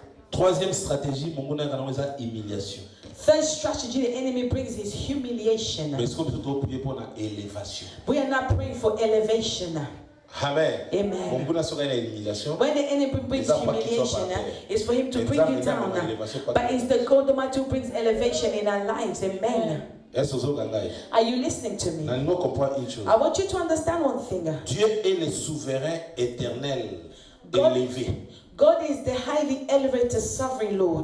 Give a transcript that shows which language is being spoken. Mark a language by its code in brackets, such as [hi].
[fr] Troisième stratégie, humiliation. [en] Third strategy the enemy brings is humiliation. [fr] Mais est-ce qu'on peut prier pour l'élévation? [en] We are not praying for elevation. Amen. Amen. When the enemy brings humiliation, it's for him to bring you down. But it's the God Almighty who brings elevation in our lives. Amen. Are you listening to me? I want you to understand one thing. [fr] Dieu est le souverain éternel, élevé. [en] God is the highly elevated sovereign Lord.